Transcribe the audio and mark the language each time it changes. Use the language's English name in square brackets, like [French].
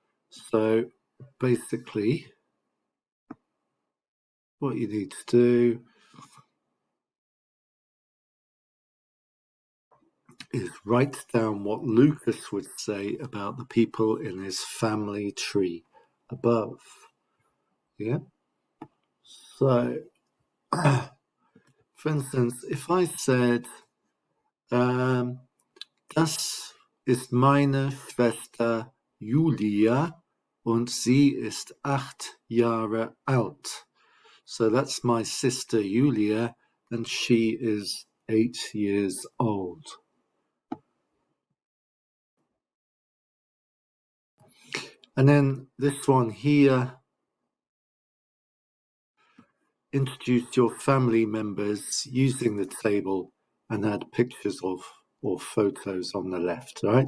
[English] So basically, what you need to do is write down what Lucas would say about the people in his family tree above. Yeah. So, for instance, if I said, [German] das ist meine Schwester Julia und sie ist 8 Jahre alt. [English] So that's my sister Julia and she is 8 years old. And then this one here, introduce your family members using the table and add pictures of or photos on the left, right?